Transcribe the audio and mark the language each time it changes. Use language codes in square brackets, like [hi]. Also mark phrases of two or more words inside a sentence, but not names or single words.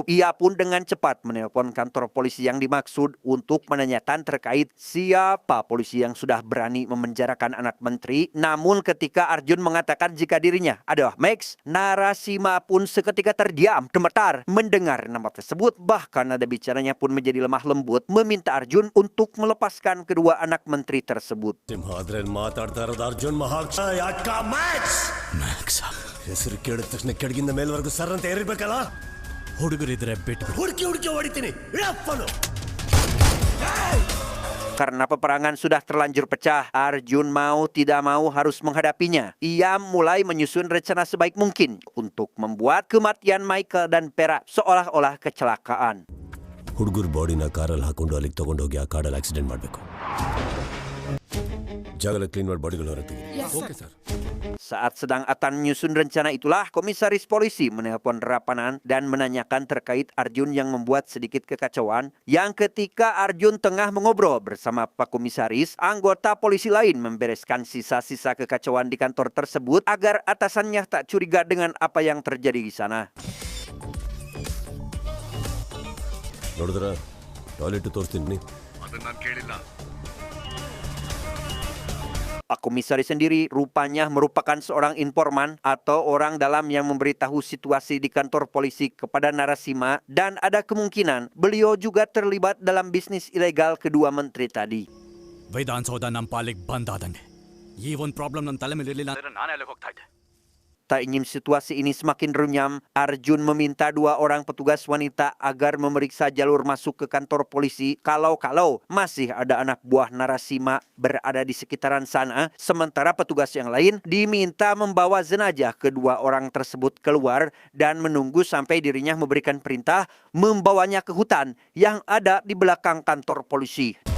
[id] Ia pun dengan cepat menelpon kantor polisi yang dimaksud untuk menanyakan terkait siapa polisi yang sudah berani memenjarakan anak menteri. Namun ketika Arjun mengatakan jika dirinya adalah Max, Narasima pun seketika terdiam, gemetar mendengar nama tersebut. Bahkan nada bicaranya pun menjadi lemah lembut, meminta Arjun untuk melepaskan kedua anak menteri tersebut. [kn] ಸಿಂಹಾದ್ರಲ್ಲಿ ಮಾತಾಡ್ತಾ ಇರೋದು ಅರ್ಜುನ್ ಮಹಾಕ್ಷ ಯಾಕ ಮ್ಯಾಕ್ಸ್ ಹೆಸರು ಕೇಳಿದ ತಕ್ಷಣ ಕೆಳಗಿಂದ ಮೇಲ್ವರೆಗೂ ಸರ್ ಅಂತ ಏರಿರ್ಬೇಕಲ್ಲ. ಹುಡುಗರಿದ್ರೆ ಬಿಟ್ಟು ಹುಡುಕಿ ಹೊಡಿತೀನಿ ಇಡಪ್ಪನು. [id] Karena peperangan sudah terlanjur pecah, Arjun mau tidak mau harus menghadapinya. Ia mulai menyusun rencana sebaik mungkin untuk membuat kematian Michael dan Pera seolah-olah kecelakaan. [kn] ಹುಡುಗರು ಬಾಡಿನ ಕಾರಲ್ಲಿ ಹಾಕೊಂಡು ಅಲ್ಲಿಗೆ ತಗೊಂಡೋಗಿ ಆ ಕಾಡಲ್ಲಿ ಆಕ್ಸಿಡೆಂಟ್ ಮಾಡಬೇಕು. ಜಾಗಲ ಕ್ಲೀನ್ ಮಾಡಿ ಬಾಡಿಗಳು ಹೊರಗೆ ತೆಗಿ. [en] okay sir. [id] Saat sedang Atan menyusun rencana itulah komisaris polisi menelpon Rapanan dan menanyakan terkait Arjun yang membuat sedikit kekacauan. Yang ketika Arjun tengah mengobrol bersama Pak Komisaris, anggota polisi lain membereskan sisa-sisa kekacauan di kantor tersebut agar atasannya tak curiga dengan apa yang terjadi di sana. [kn] ನೋಡಿದ್ರ ಟಾಯ್ಲೆಟ್ ತೋರಿಸ್ತೀನಿ. [id] Pak Komisaris sendiri rupanya merupakan seorang informan atau orang dalam yang memberitahu situasi di kantor polisi kepada Narasima, dan ada kemungkinan beliau juga terlibat dalam bisnis ilegal kedua menteri tadi. [kn] ವಿಧಾನಸೌಧ ನಮ್ಮ ಪಾಲಿಗೆ ಬಂದಾದಂಗೆ ಈ ಒಂದು ಪ್ರಾಬ್ಲಮ್ ನನ್ನ ತಲೆ ಮೇಲೆ ಇರಲಿಲ್ಲ ಅಂದ್ರೆ ನಾನೇ ಅಲ್ಲಿಗೆ ಹೋಗ್ತಾ ಇದ್ದೆ. [id] Tak ingin situasi ini semakin runyam, Arjun meminta dua orang petugas wanita agar memeriksa jalur masuk ke kantor polisi kalau masih ada anak buah Narasima berada di sekitaran sana. Sementara petugas yang lain diminta membawa jenazah kedua orang tersebut keluar dan menunggu sampai dirinya memberikan perintah membawanya ke hutan yang ada di belakang kantor polisi.